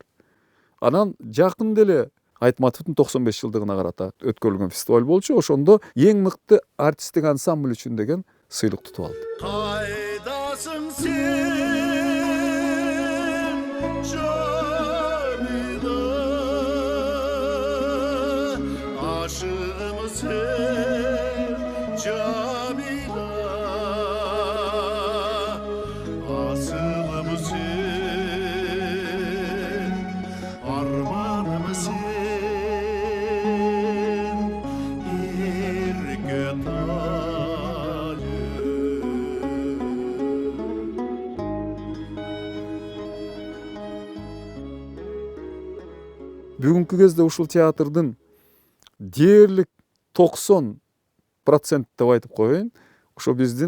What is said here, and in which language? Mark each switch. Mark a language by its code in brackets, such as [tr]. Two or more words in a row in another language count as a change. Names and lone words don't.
[ky] Анан жакында эле Айтматовдун 95 жылдыгына карата өткөрүлгөн фестиваль болчу. Ошондо эң мыкты артисттик ансамбль үчүн деген сыйлык тутуп алды. Кайдасың сен, Жамила, ашығым сен, Жамила, асылым сен, арманым сен, ерке Бүгүнкү кезде ушул театрдын дээрлик 90% деп айтып коеюн, ошо биздин